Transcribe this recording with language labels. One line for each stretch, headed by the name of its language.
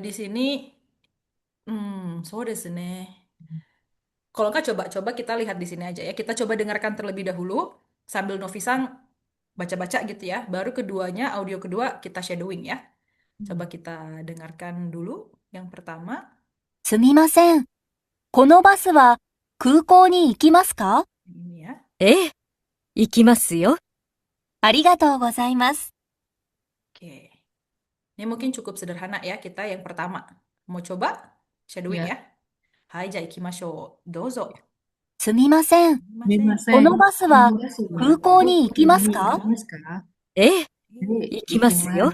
Indonesian: di sini,
Japanese: so desu ne.
Indonesian: Kalau nggak coba kita lihat di sini aja ya. Kita coba dengarkan terlebih dahulu sambil Novi-san baca-baca gitu ya. Baru keduanya, audio kedua kita shadowing ya. Coba kita dengarkan dulu yang pertama.
Japanese: すみません。このバスは空港に行きますか？
Indonesian: Ini ya.
Japanese: ええ、行きますよ。ありがとうございます。
Indonesian: Oke. Ini mungkin cukup sederhana ya kita yang pertama. Mau coba shadowing Ya,
Japanese: ya? Hai, ja ikimashou. Dozo. すみません。 Sumimasen. このバスは Sumimasen. 空港に行きます
Indonesian: Ini
Japanese: か？ ikimasu ka? ええ、
Indonesian: Ini
Japanese: 行きますよ。